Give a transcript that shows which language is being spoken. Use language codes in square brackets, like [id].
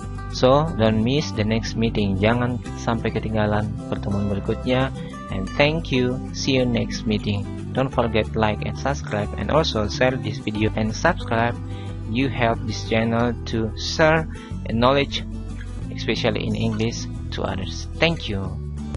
[en] So, don't miss the next meeting. [id] Jangan sampai ketinggalan pertemuan berikutnya. [en] And thank you. See you next meeting. Don't forget like and subscribe, and also share this video and subscribe. You help this channel to share knowledge, especially in English, to others. Thank you.